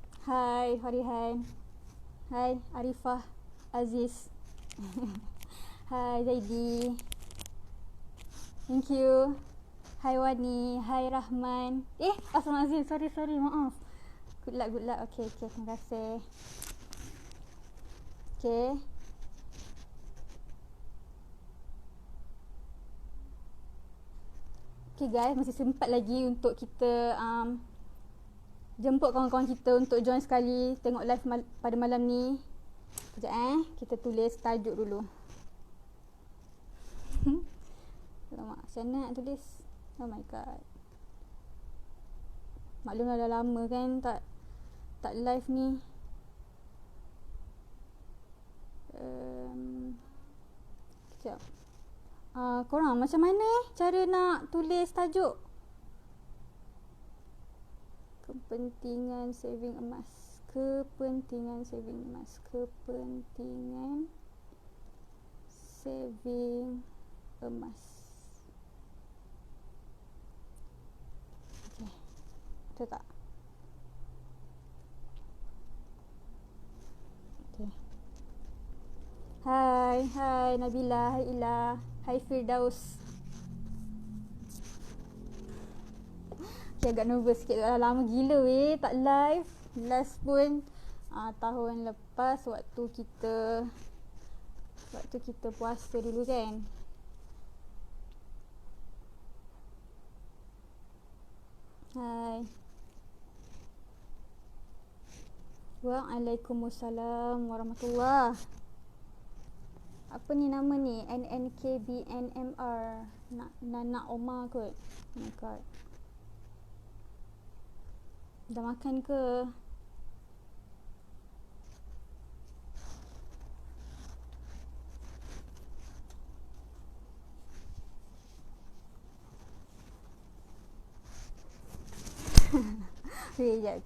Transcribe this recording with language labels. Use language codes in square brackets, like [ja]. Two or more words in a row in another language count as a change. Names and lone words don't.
[ms] Hai Farihan. Hai Arifah Aziz. Hai Zaidi. [en] Thank you. [ms] Hai Wani. Hai Rahman. [ar] Astagfirullahaladzim. [en] Sorry. Maaf. Good luck. Okay. [ms] Terima kasih. Okay. [en] Okay guys, [ms] masih sempat lagi untuk kita jemput kawan-kawan kita untuk join sekali tengok live pada malam ni. Sekejap kita tulis tajuk dulu. Alamak, macam mana nak tulis? [en] Oh my god. [ms] Maklumlah dah lama kan tak live ni. Sekejap. Korang macam mana cara nak tulis tajuk? Kepentingan saving emas. Kepentingan saving emas. Okey. Betul tak? Okey. Hai Nabila, hai Ila, hai Firdaus. Okay, agak nervous sikit. Dah lama gila tak live. Last pun tahun lepas waktu kita puasa dulu kan. Hai. [ar] Waalaikumsalam warahmatullahi. [ms] Apa ni nama ni? NNKBNMR. Nana Omar kot. [en] Oh my god. [ms] Dah makan ke? Sekejap.